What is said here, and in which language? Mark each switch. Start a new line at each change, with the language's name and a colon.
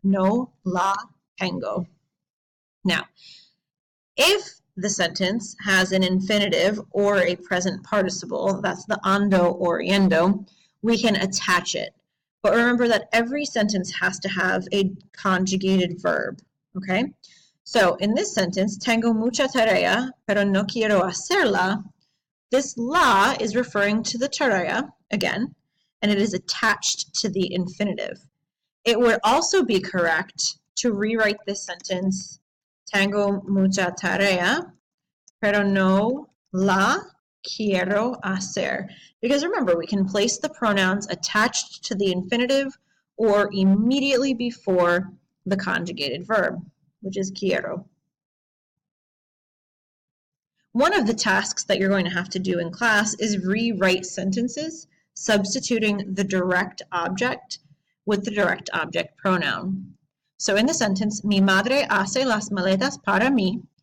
Spanish: No la tengo.
English: Now, if the sentence has an infinitive or a present participle, that's the ando or yendo, we can attach it. But remember that every sentence has to have a conjugated verb, okay? So in this sentence,
Spanish: tengo mucha tarea, pero no quiero hacerla.
English: This la is referring to the tarea, again, and it is attached to the infinitive. It would also be correct to rewrite this sentence,
Spanish: tengo mucha tarea, pero no la quiero hacer.
English: Because remember, we can place the pronouns attached to the infinitive or immediately before the conjugated verb, which is quiero. One of the tasks that you're going to have to do in class is rewrite sentences, substituting the direct object with the direct object pronoun. So in the sentence,
Spanish: mi madre hace las maletas para mí.